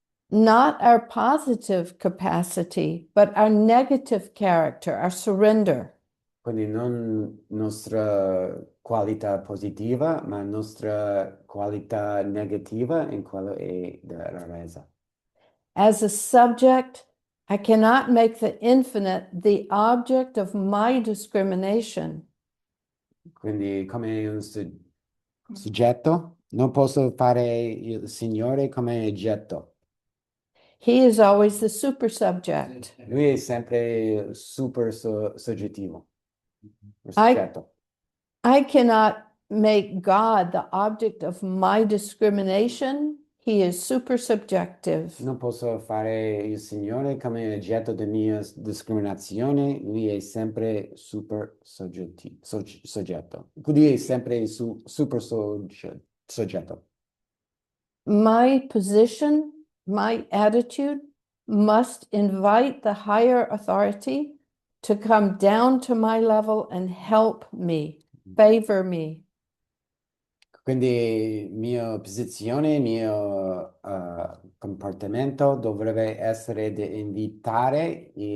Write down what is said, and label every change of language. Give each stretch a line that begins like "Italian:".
English: not our positive capacity, but our negative character, our surrender.
Italian: Quindi non nostra qualità positiva, ma nostra qualità negativa in quello è la resa.
English: As a subject, I cannot make the infinite the object of my discrimination.
Italian: Quindi come un soggetto, non posso fare il Signore come oggetto.
English: He is always the super subject.
Italian: Lui è sempre super soggettivo. Il soggetto.
English: I cannot make God the object of my discrimination. He is super subjective.
Italian: Non posso fare il Signore come oggetto della mia discriminazione, lui è sempre super soggetto. Lui è sempre super soggetto.
English: My position, my attitude must invite the higher authority to come down to my level and help me, favor me.
Italian: Quindi mia posizione, mio comportamento dovrebbe essere di invitare